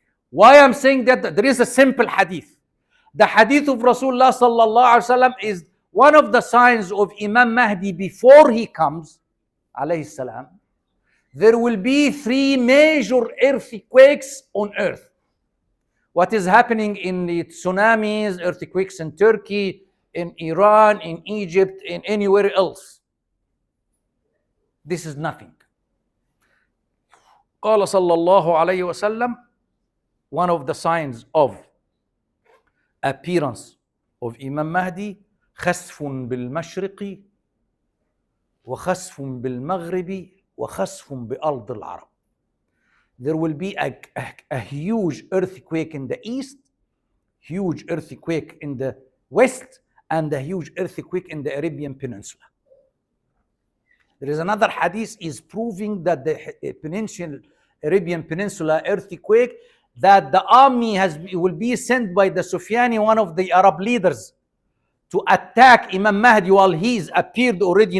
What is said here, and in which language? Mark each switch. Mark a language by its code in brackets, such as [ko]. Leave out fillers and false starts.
[en] Why I'm saying that? There is a simple hadith. The hadith of Rasulullah sallallahu alaihi wasallam is one of the signs of Imam Mahdi before he comes, alayhi salam. There will be 3 major earthquakes on earth. What is happening in the tsunamis, earthquakes in Turkey, in Iran, in Egypt, in anywhere else. This is nothing. [ar] قال صلى الله عليه وسلم, [en] one of the signs of appearance of Imam Mahdi, [ar] خسف بالمشرق وخسف بالمغرب وخسف بأرض العرب. [en] There will be a huge earthquake in the east, huge earthquake in the west, and a huge earthquake in the Arabian Peninsula. There is another hadith is proving that the Arabian Peninsula earthquake, that the army will be sent by the Sufyani, one of the Arab leaders, to attack Imam Mahdi while he is appeared already.